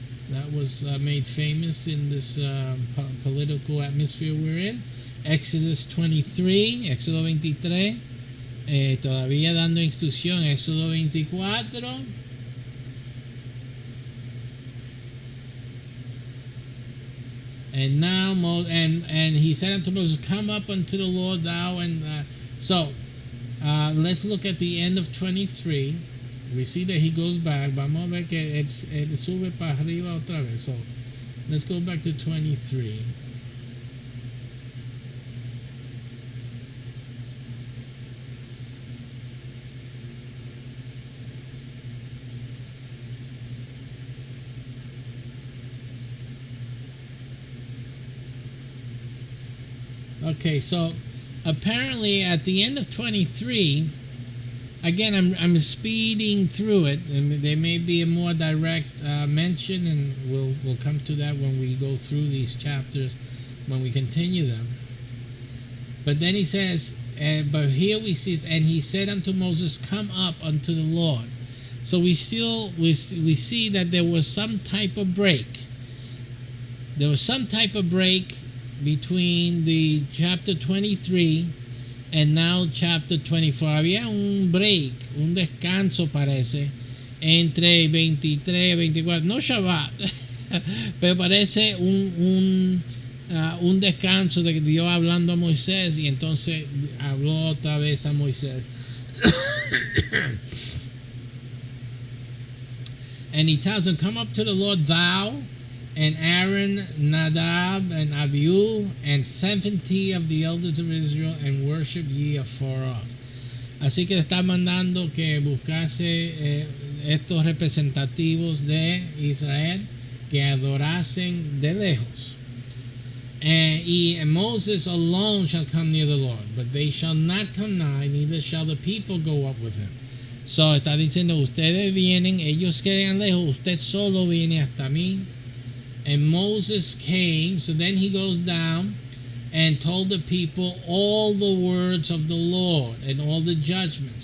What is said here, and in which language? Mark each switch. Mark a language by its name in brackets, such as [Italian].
[English] That was made famous in this political atmosphere we're in. [Spanish] Éxodo 23, Éxodo 23. Todavía dando instrucción, Éxodo 24. [English] And now, and he said unto Moses, come up unto the Lord, thou and so let's look at the end of 23. We see that he goes back. [Spanish] Vamos a ver que sube para arriba otra vez. [English] So let's go back to 23. Okay, so apparently at the end of 23, again, I'm speeding through it, and there may be a more direct mention, and we'll come to that when we go through these chapters, when we continue them. But then he says, but here we see, and he said unto Moses, come up unto the Lord. So we see that there was some type of break. There was some type of break between the chapter 23 and now chapter 24. [Spanish] Había un break, un descanso parece, entre 23 y 24. No Shabbat, pero parece un descanso de Dios hablando a Moisés, y entonces habló otra vez a Moisés. [English] And he tells him, come up to the Lord, thou and Aaron, Nadab and Abihu, and 70 of the elders of Israel, and worship ye afar off. [Spanish] Así que está mandando que buscase estos representativos de Israel que adorasen de lejos. [English] Y Moses alone shall come near the Lord, but they shall not come nigh, neither shall the people go up with him. [Spanish] So está diciendo, ustedes vienen, ellos quedan lejos, usted solo viene hasta mí. [English] And Moses came, so then he goes down and told the people all the words of the Lord and all the judgments.